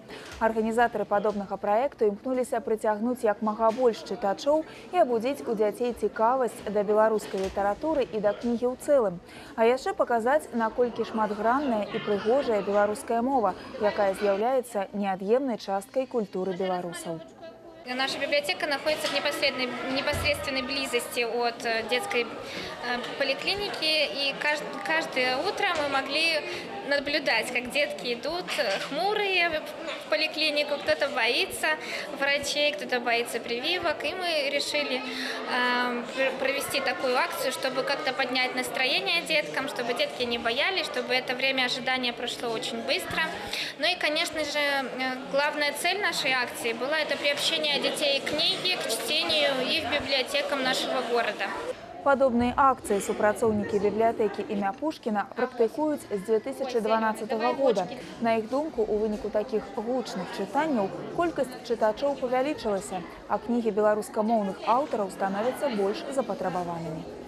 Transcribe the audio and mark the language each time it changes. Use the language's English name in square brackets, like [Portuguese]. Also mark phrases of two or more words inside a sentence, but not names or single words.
[Belarusian] Арганізатары падобнага праекту імкнуліся прыцягнуць як мага больш чытачоў і абудзіць у дзяцей цікавасць да беларускай літаратуры і да кнігі ў цэлым. А яшчэ паказаць, наколькі шматгранная і прыгожая беларуская мова, якая з'яўляецца неад'емнай часткай культуры беларусаў. [Russian] Наша библиотека находится в непосредственной близости от детской поликлиники, и каждое утро мы могли наблюдать, как детки идут хмурые в поликлинику, кто-то боится врачей, кто-то боится прививок, и мы решили провести такую акцию, чтобы как-то поднять настроение деткам, чтобы детки не боялись, чтобы это время ожидания прошло очень быстро. Ну и, конечно же, главная цель нашей акции была это приобщение детей к книге, к чтению и к библиотекам нашего города. [Belarusian] Падобныя акцыі супрацоўнікі бібліятэкі імя Пушкіна практыкуюць з 2012 года. На іх думку, у выніку такіх гучных чытанняў колькасць чытачоў павялічылася, а кнігі беларускамоўных аўтараў становяцца больш запатрабаванымі.